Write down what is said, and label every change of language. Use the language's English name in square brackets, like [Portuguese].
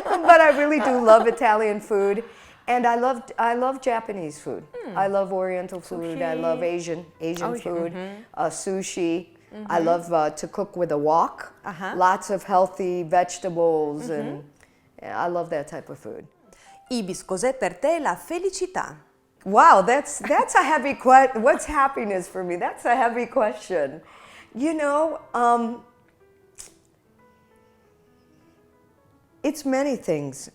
[English] But I really do love Italian food. And I love Japanese food. I love Oriental food. I love Asian food, sushi. I love to cook with a wok, lots of healthy vegetables, and I love that type of food. [Italian] Ibis, cos'è per te la felicità? [English] Wow, that's a heavy question. What's happiness for me? That's a heavy question. You know, it's many things.